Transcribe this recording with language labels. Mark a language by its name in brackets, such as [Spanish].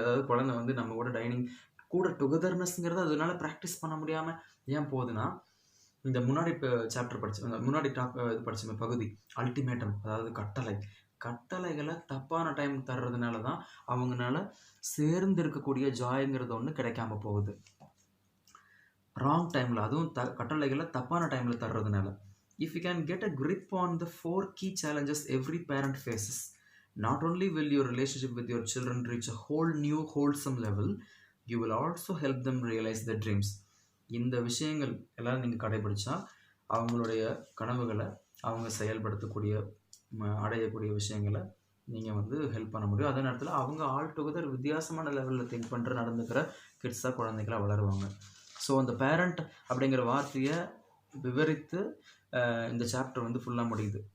[Tamil] அதாவது குழந்தை வந்து நம்ம கூட டைனிங் கூட டுகெதர்னஸ்ங்கிறது அதனால ப்ராக்டிஸ் பண்ண முடியாமல் ஏன் போகுதுன்னா, இந்த முன்னாடி சாப்டர் முன்னாடி படிச்ச பகுதி அல்டிமேட்டம், அதாவது கட்டளைகளை தப்பான டைம் தர்றதுனால தான் அவங்களால சேர்ந்து இருக்கக்கூடிய ஜாய்ங்கிறது ஒன்று கிடைக்காம போகுது. ராங் டைமில், அதுவும் கட்டளைகளை தப்பான டைமில் தர்றதுனால. [English] If you can get a grip on the 4 key challenges every parent faces, not only will your relationship with your children reach a whole new wholesome level, you will also help them realize their dreams. [Tamil] இந்த விஷயங்கள் எல்லாம் நீங்கள் கடைபிடிச்சா அவங்களுடைய கனவுகளை அவங்க செயல்படுத்தக்கூடிய அடையக்கூடிய விஷயங்களை நீங்கள் வந்து ஹெல்ப் பண்ண முடியும். அதே நேரத்தில் அவங்க ஆல் டுகெதர் வித்தியாசமான லெவலில் திங்க் பண்ணுற நடந்துக்கிற கிட்ஸாக குழந்தைகளாக வளருவாங்க. ஸோ அந்த பேரண்ட் அப்படிங்கிற வார்த்தையை விவரித்து இந்த சாப்டர் வந்து ஃபுல்லாக முடியுது.